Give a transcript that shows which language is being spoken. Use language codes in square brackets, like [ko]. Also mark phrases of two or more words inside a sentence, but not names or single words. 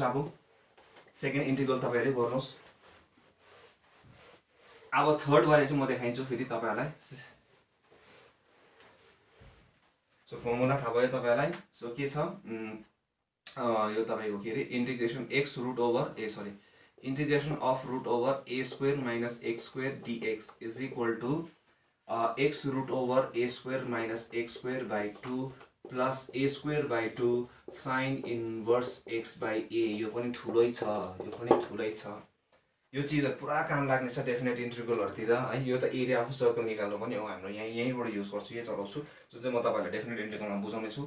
[ne] अब [en] second integral [ne] तपाईँहरूले गर्नुहोस्। अब थर्ड बारे चाहिँ म देखाइन्छु फेरि तपाईँहरूलाई। सो फर्मुला थाहा भयो तपाईँलाई। सो के छ यो तपाईँको के अरे [en] integration x root over integration of root over a square minus x square dx is equal to x root over a square minus x square by 2 plus a square by 2 sine inverse x by a. [ne] यो पनि ठुलै छ, यो पनि ठुलै छ। यो चिजहरु पुरा काम लाग्ने छ [en] definite integral-हरुतिर [ne] है। यो त [en] area of circle [ne] निकाल्नु पनि हो हाम्रो, यहीँबाट युज गर्छु, यही चलाउँछु, जो चाहिँ म तपाईहरुलाई [en] definite integral-मा [ne] बुझाउने छु।